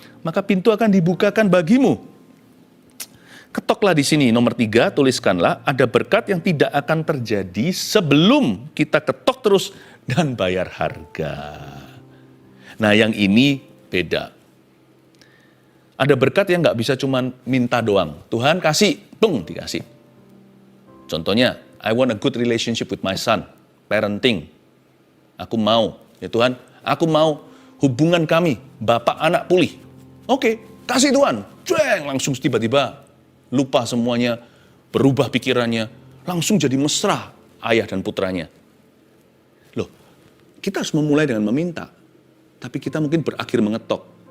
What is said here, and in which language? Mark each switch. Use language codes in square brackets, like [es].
[id] Maka pintu akan dibukakan bagimu. Ketoklah di sini, nomor 3, tuliskanlah, ada berkat yang tidak akan terjadi sebelum kita ketok terus dan bayar harga. Nah yang ini beda. Ada berkat yang nggak bisa cuman minta doang. Tuhan kasih, tung dikasih. Contohnya, [en] I want a good relationship with my son, parenting. [id] Aku mau, ya Tuhan, aku mau hubungan kami, bapak anak pulih. Oke, kasih Tuhan. Cueng, langsung tiba-tiba lupa semuanya, berubah pikirannya, langsung jadi mesra ayah dan putranya. Loh, kita harus memulai dengan meminta, tapi kita mungkin berakhir mengetok.